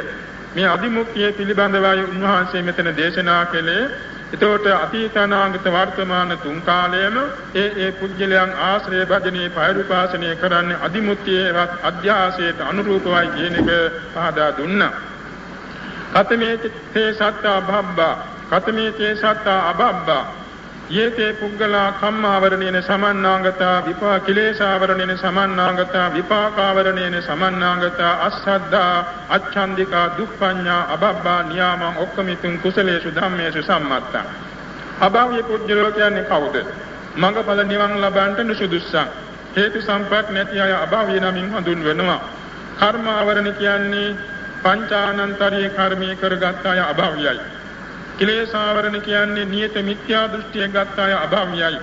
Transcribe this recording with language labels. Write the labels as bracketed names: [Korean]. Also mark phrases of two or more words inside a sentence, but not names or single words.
[Sinhala] මේ අදිමුක්තිය පිළිබඳවයි උන්වහන්සේ මෙතන දේශනා කළේ. එතකොට අතීත අනාගත වර්තමාන තුන් කාලයේම ඒ පුජ්‍යලයන් ආශ්‍රය භජනයේ පෛරුපාසනය කරන්නේ අදිමුක්තියේවත් අධ්‍යාසයට අනුරූපවයි කියන එක පහදා දුන්නා. [Pali] කතමේ සත්තා අබබ්බා යේතේ පුද්ගලා කම්මාවරණේන සමන්නාගතා කිලේශාවරණේන සමන්නාගතා විපාකාවරණේන සමන්නාගතා අස්සද්ධා අච්ඡන්දිකා දුප්පඤ්ඤා අබබ්බා නියාමං ඔක්කමිතුං කුසලේසු ධම්මේසු සම්මත්තා. [Sinhala] අභාව්‍ය පුද්ගලෝ කියන්නේ කවුද? මඟඵල නිවන් ලබන්නට නුසුදුස්සන් හේතු සම්පත් නැති අය අභාව්‍ය නමින් හඳුන්වනවා. කර්මාවරණ කියන්නේ පංචානන්තරී කර්මී කරගත් අය අභාව්‍යයි. කිලේශාවරණ කියන්නේ නියත මිත්‍යා දෘෂ්ටිය ගත් අය අභාව්‍යයි.